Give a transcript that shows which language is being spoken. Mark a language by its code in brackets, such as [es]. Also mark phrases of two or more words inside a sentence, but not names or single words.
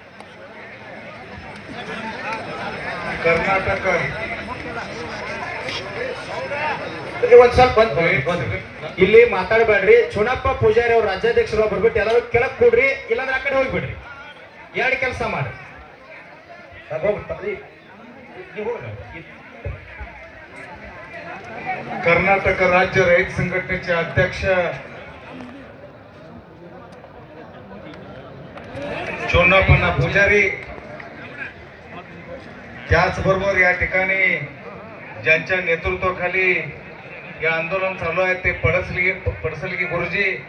[kn] ಕರ್ನಾಟಕ ಒಂದ್ ಸ್ವಲ್ಪ ಇಲ್ಲಿ ಮಾತಾಡಬೇಡ್ರಿ. ಚುನಪ್ಪ ಪೂಜಾರಿ ಅವ್ರ ರಾಜ್ಯಾಧ್ಯಕ್ಷರು ಬರ್ಬಿಟ್ಟು ಎಲ್ಲರೂ ಕೆಳಕ್ ಕೊಡ್ರಿ, ಇಲ್ಲಾಂದ್ರೆ ಆ ಕಡೆ ಹೋಗ್ಬಿಡ್ರಿ. ಎರಡು ಕೆಲಸ ಮಾಡ್ರಿ. [mr] कर्नाटक राज्य रैत संघटनेचे अध्यक्ष चोन्नापन्ना पुजारी, त्याचबरोबर या ठिकाणी ज्यांच्या नेतृत्वाखाली या आंदोलन चालू आहे ते पडसलगी गुरुजी,